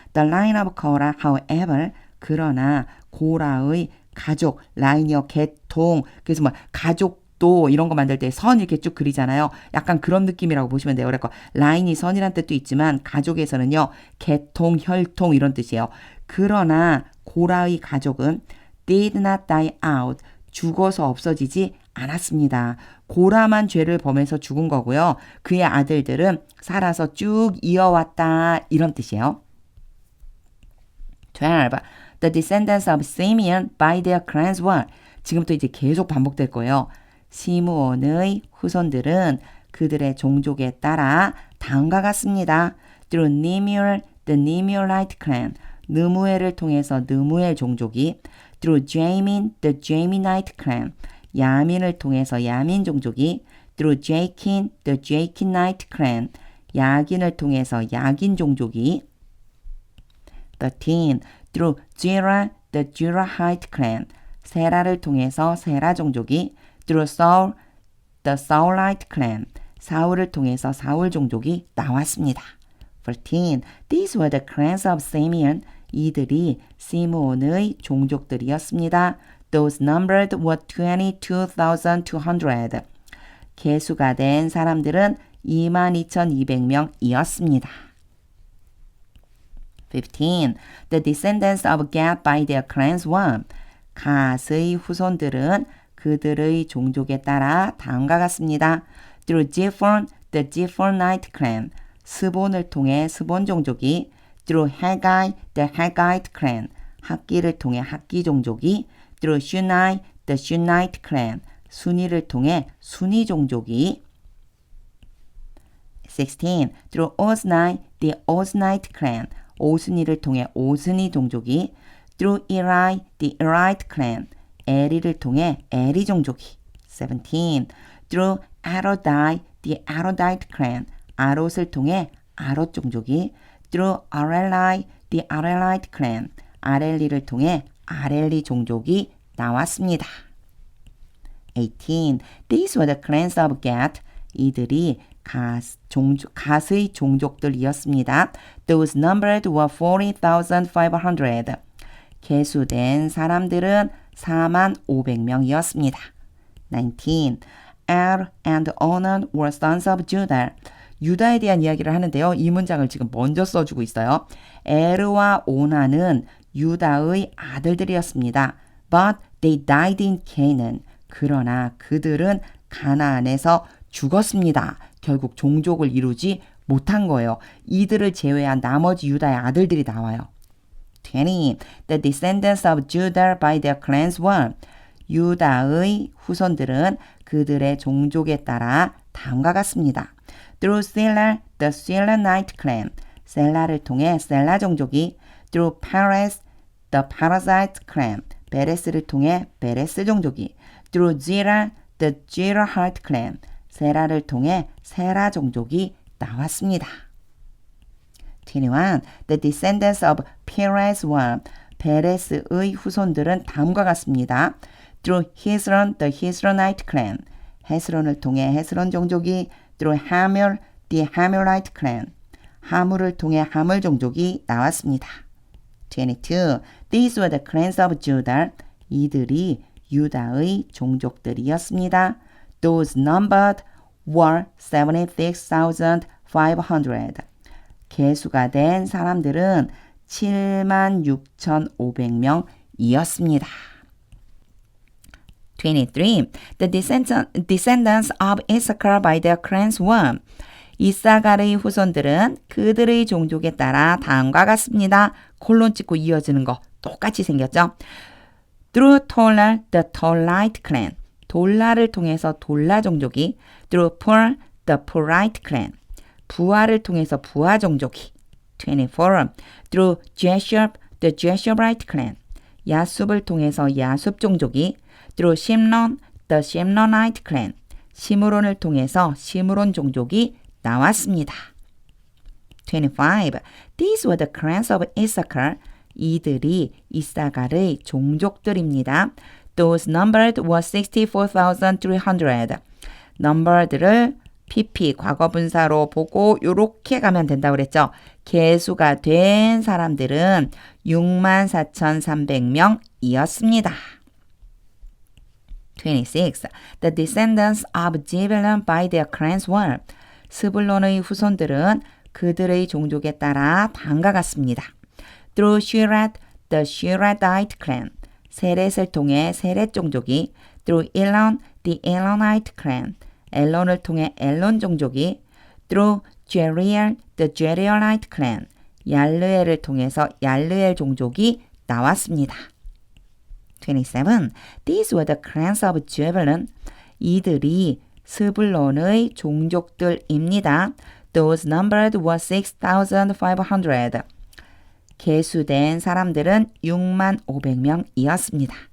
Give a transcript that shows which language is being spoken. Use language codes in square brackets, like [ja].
[en] The line of Korah, however, [ko] 그러나 고라의 가족, 라인이요, 계통. 그래서 뭐 가족도 이런 거 만들 때 선 이렇게 쭉 그리잖아요. 약간 그런 느낌이라고 보시면 돼요. 그러니까 라인이 선이란 뜻도 있지만 가족에서는요. 계통, 혈통 이런 뜻이에요. 그러나 고라의 가족은 [en] did not die out. [ko] 죽어서 없어지지 않았습니다. 고라만 죄를 범해서 죽은 거고요. 그의 아들들은 살아서 쭉 이어왔다. 이런 뜻이에요. 12. [en] The descendants of Simeon by their clans were. [ko] 지금부터 이제 계속 반복될 거예요. 시므온의 후손들은 그들의 종족에 따라 다음과 같습니다. [en] Through Nemuel, the Nemuelite clan. [ko] 느무엘을 통해서 느무엘 종족이 [en] through Jamin, the Jaminite clan. [ko] 야민을 통해서 야민 종족이 [en] through Jakin, the Jakinite clan. [ko] 야긴을 통해서 야긴 종족이 13. [en] through Zerah, the Zerahite clan. [ko] 세라를 통해서 세라 종족이 [en] through Saul, the Saulite clan. [ko] 사울을 통해서 사울 종족이 나왔습니다. 14. [en] These were the clans of Simeon. [ko] 이들이 시므온의 종족들이었습니다. [en] Those numbered were 22,200. [ko] 계수가 된 사람들은 22,200명이었습니다. 15. [en] The descendants of Gad by their clans were. [ko] 갓의 후손들은 그들의 종족에 따라 다음과 같습니다. [en] Through Ziphon, the Ziphonite clan. [ko] 스본을 통해 스본 종족이 [en] through Haggai, the Haggite clan. [ko] 학기를 통해 학기 종족이 [en] through Shunai, the Shunite clan. [ko] 순이를 통해 순이 종족이 16. [en] through Ozni, the Oznite clan. [ko] 오스니를 통해 오스니 종족이 [en] through Eli, the Elite clan. [ko] 에리를 통해 에리 종족이 17. [en] through Arodai, the Arodite clan. [ko] 아롯을 통해 아롯 종족이 [en] through Areli, the Arelite clan. [ko] 아렐리를 통해 아렐리 종족이 나왔습니다. 18. [en] These were the clans of Gad. [ko] 이들이 갓의 종족들이었습니다. [en] Those numbered were 40,500. [ko] 계수된 사람들은 45,500명이었습니다. 19. [en] Er and Onan were sons of Judah. [ko] 유다에 대한 이야기를 하는데요. 이 문장을 지금 먼저 써주고 있어요. 에르와 오난은 유다의 아들들이었습니다. [en] But they died in Canaan. [ko] 그러나 그들은 가나안에서 죽었습니다. 결국 종족을 이루지 못한 거예요. 이들을 제외한 나머지 유다의 아들들이 나와요. 20. [en] The descendants of Judah by their clans were. [ko] 유다의 후손들은 그들의 종족에 따라 다음과 같습니다. [en] Through Sela, the Selanite clan. [ko] 셀라를 통해 셀라 종족이 [en] through Perez, the Parasite clan, [ko] 베레스를 통해 베레스 종족이, [en] through Zerah, the Zerahite clan, [ko] 세라를 통해 세라 종족이 나왔습니다. 21. [en] The descendants of Perez were, [ko] 베레스의 후손들은 다음과 같습니다. [en] through Hezron, the Hezronite clan, [ko] 헤스론을 통해 헤스론 종족이, [en] through Hamul, the Hamulite clan, [ko] 하물을 통해 하물 종족이 나왔습니다. [en] 22. These were the clans of Judah. [ko] 이들이 유다의 종족들이었습니다. [en] Those numbered were 76,500. [ko] 계수가 된 사람들은 76,500명이었습니다. 23. [en] The descendants of Issachar by their clans were. [ko] 이사갈의 후손들은 그들의 종족에 따라 다음과 같습니다. 콜론 찍고 이어지는 거 똑같이 생겼죠. [en] Through Tola, the Tolite clan. [ko] 돌라를 통해서 돌라 종족이, [en] through Pur, the Purite clan. [ko] 부하를 통해서 부하 종족이. [en] 24. Through Jeshub, the Jeshubite clan. [ko] 야숲을 통해서 야숲 종족이, [en] through Shimron, the Shimronite clan. [ko] 시므론을 통해서 시므론 종족이 나왔습니다. 25. [en] These were the clans of Issachar. [ko] 이들이 이사갈의 종족들입니다. [en] Those numbered were 64,300. [ko] 넘버들을 PP 과거분사로 보고 요렇게 가면 된다고 그랬죠. 계수가 된 사람들은 64,300명이었습니다. 26. [en] The descendants of Zebulun by their clans were. [ko] 스불론의 후손들은 그들의 종족에 따라 다음과 같습니다. [en] Through Shirat, the Shiratite clan. [ko] 세렛을 통해 세렛 종족이, [en] through Elon, the Elonite clan. [ko] 엘론을 통해 엘론 종족이, [en] through Jeriel, the Jerielite clan. [ko] 얄르엘을 통해서 얄르엘 종족이 나왔습니다. 27. [en] These were the clans of Zebulun. [ko] 이들이 스불론의 종족들입니다. [en] Those numbered were 6,500. [ko] 계수된 사람들은 65,500명이었습니다.